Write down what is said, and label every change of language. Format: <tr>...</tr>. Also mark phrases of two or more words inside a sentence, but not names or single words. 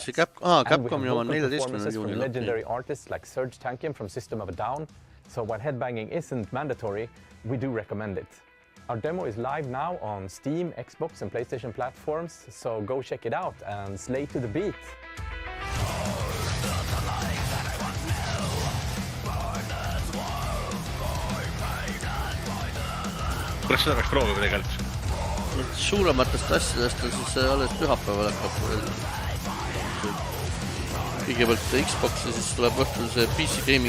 <en>And with vocal performances from legendary artists like Serge Tankian from System of a Down, so when headbanging isn't mandatory, we do recommend it. Our demo is live now on Steam, Xbox and PlayStation platforms, so go check it out and slay to the beat.</en> <et>Kuidas seda peaks proovima tegelikult? Suurematest asjadest on siis alles pühapäeval hakkab. Kõigepealt Xbox ja siis tuleb õhtul see PC Gaming.</et>